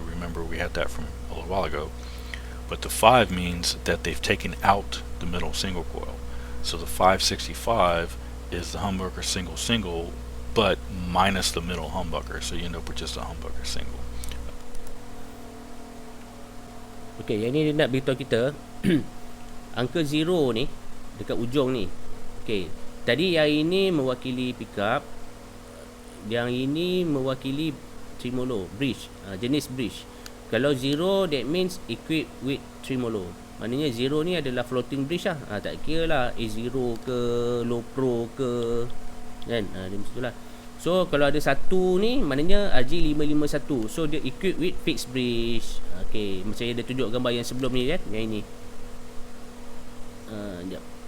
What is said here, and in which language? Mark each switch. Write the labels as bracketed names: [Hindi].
[English] Remember we had that from a little while ago. But the 5 means that they've taken out the middle single coil. So the 565 is the humbucker single single, but minus the middle humbucker, so you end up with just a humbucker single. [Malay] Okay, yang ni dia nak beritahu kita angka 0 ni dekat ujung ni. Okay, tadi yang ini mewakili pickup, yang ini mewakili tremolo, bridge, jenis bridge. Kalau [English] 0, that means equipped with tremolo. [Malay] Maknanya 0 ni adalah floating bridge lah. Tak kira lah A0 ke low pro ke kan, dia macam tu lah. So kalau ada 1 ni maknanya RG551, so dia [English] equipped with fixed bridge. [Malay] Okay, macam yang dia tunjuk gambar yang sebelum ni kan, yang ini. Sekejap.